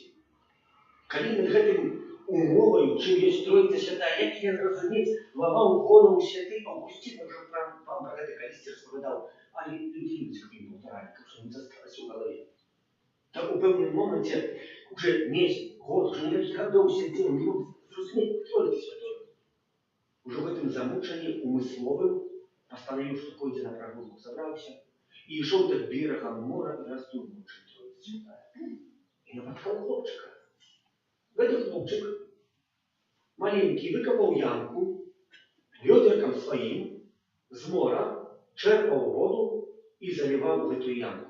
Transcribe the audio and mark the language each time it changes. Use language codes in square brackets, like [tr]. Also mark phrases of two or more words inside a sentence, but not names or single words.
[uk] Коли над гэтым умовою, чим є Троїця Святая, як я зрозуміти, ламав голову святий Августин, вже вам про це колись розповідав, але людей цих він повторяє, тому що не засталося в голові. Так у певному моменті, уже місяць, [ru] год, уже никаких годов сидел, не мог [uk] зрозуміти Троїця Святої. [ru] Уже в этом замучении умысловым постановил, что пойдет на прогулку, собрался и шел так берегом мора и раздумывал, что Троица Святая. И напоткал хлопчика. Этот хлопчик маленький выкопал ямку, ведерком своим с мора черпал воду и заливал в эту ямку.